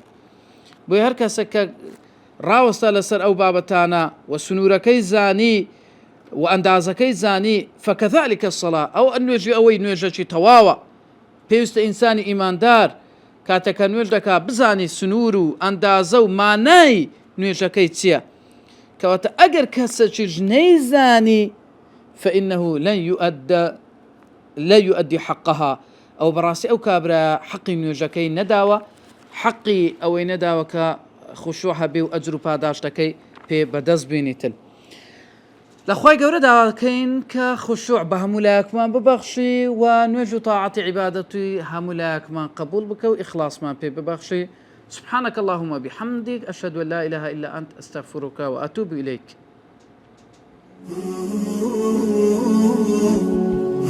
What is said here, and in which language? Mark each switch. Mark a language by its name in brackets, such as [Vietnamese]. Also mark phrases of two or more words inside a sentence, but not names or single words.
[Central Kurdish] بۆی هەر کەسە کە ڕاوەستا لەسەر ئەو بابەتانە و سنوورەکەی زانی و ئەندازەکەی زانی [Arabic] فەکەذالکە الصەڵا، [Central Kurdish] ئەو نوێژی ئەوەی نوێژەکی تەواوە. پێویستە ئینسانی ئیماندار کاتێکە نوێژ دەکا بزانی سنوور و ئەندازە و مانای نوێژەکەی چییە، کەواتە ئەگەر کەسێکیش نەیزانی [Arabic] فإنه لن يؤدي حقها، [Central Kurdish] ئەو بەڕاستی ئەو کابرا حەقی نوێژەکەی نەداوە، حەقی ئەوەی نەداوە کە خوشوع هەبێ و ئەجر و پاداشتەکەی پێ بەدەست بینیتن. لەخوای گەورە داواکەین کە خوشوع بە هەموو لایەکمان ببەخشی و نوێژ و تاعەتی عیبادەتی هەموو لایەکمان قبول بکە و ئیخلاسمان پێ ببەخشی. [Arabic] سبحانك اللهم بحمدك أشهد أن لا إله إلا أنت أستغفرك وأتوب إليك.